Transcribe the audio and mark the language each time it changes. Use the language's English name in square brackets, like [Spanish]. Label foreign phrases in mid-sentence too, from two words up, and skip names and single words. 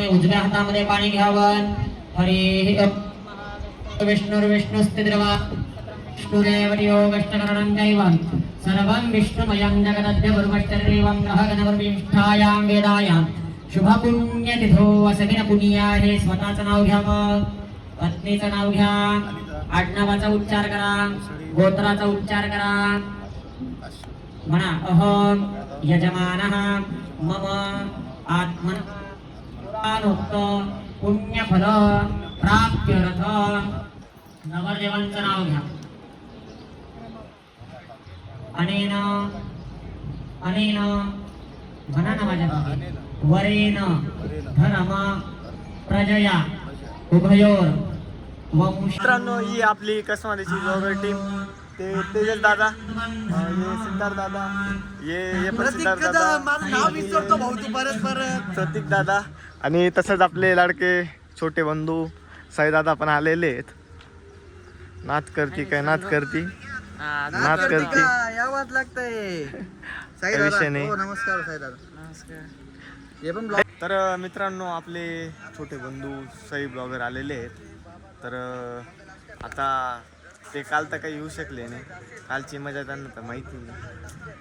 [Marathi] उजव्या हातामध्ये पाणी घ्यावं. [Sanskrit] हरी विष्णुर्विष्णुस्थितिर्वा विष्णुरेव योगष्टकरणं दैवं सर्वं विष्णुमयं जगदद्य गुरुमश्चर्यं ग्रहगणवर्विष्ठायां वेदायां शुभपुण्यतिथो असमिन पुनिया. [Marathi] हे स्वतःचं नाव घ्यावं, पत्नीचं नाव घ्या, आडनावाचा उच्चार करा, गोत्राचा उच्चार करा. [Sanskrit] म्हणा अहं यजमानः मम आत्मनोक्त पुण्यफल प्राप्त्यर्थ. [Marathi] नवरदेवांचं नाव घ्या. अनेन म्हणा ना माझ्या [Sanskrit] वरेन धर्म प्रजया उभयोर वंश [Marathi] मित्रांनो ही आपली कसमारीची ब्लॉगर टीम. ते तेजस दादा, हे सिद्धार्थ दादा, हे पण सिद्धार्थ दादा, माझं नाव विसरतो भाऊ तू परत प्रतीक दादा आणि तसंच आपले लाडके छोटे बंधू साई दादा पण आलेले आहेत. नाच करती काय नाच करती नाच करती यावंच लागतंय. साई काही विषय दादा, नाही. हो, नमस्कार साई दादा. हे पण तर मित्रांनो आपले छोटे बंधू सई ब्लॉगर आलेले आहेत. तर आता ते काल तर काही येऊ शकले नाही. कालची मजा त्यांना तर माहिती नाही.